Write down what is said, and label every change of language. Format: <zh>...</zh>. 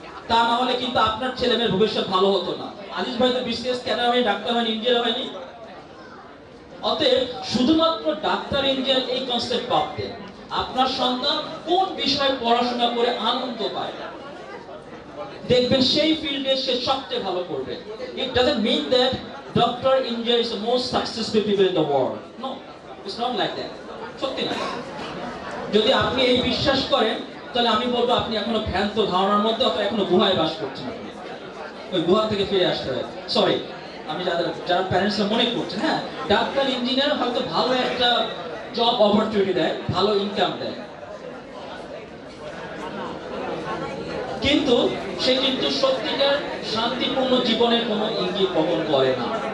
<bn>তা না হলে কিন্তু আপনার ছেলে মেয়ের ভবিষ্যৎ ভালো হতো না। আজিজ ভাই তো বিসিএস ক্যাডার হয়নি, ডাক্তার হয়নি, ইঞ্জিনিয়ার হয়নি। অতএব শুধুমাত্র ডাক্তার ইঞ্জিনিয়ার এই কনসেপ্ট বাদ দেন। আপনার সন্তান কোন বিষয়ে পড়াশোনা করে আনন্দ পায়, দেখবেন সেই ফিল্ডে সে সবচেয়ে ভালো করবে।</bn> <en>It doesn't mean that doctor engineer is the most successful people in the world. No, it's not like that.</en> <bn>সত্যি না। যদি আপনি এই বিশ্বাস করেন তাহলে আমি বলবো আপনি এখনো ভ্রান্ত ধারণার মধ্যে, অথবা এখনো গুহায় বাস করছেন। আপনি ওই গুহা থেকে ফিরে আসতে হবে। সরি, আমি যারা প্যারেন্টসরা মনে করছেন, হ্যাঁ ডাক্তার ইঞ্জিনিয়ার হয়তো ভালো একটা জব অপরচুনিটি দেয়, ভালো ইনকাম দেয়, কিন্তু সে কিন্তু সত্যিকার শান্তিপূর্ণ জীবনের কোনো ইঙ্গিত বহন করে না।</bn>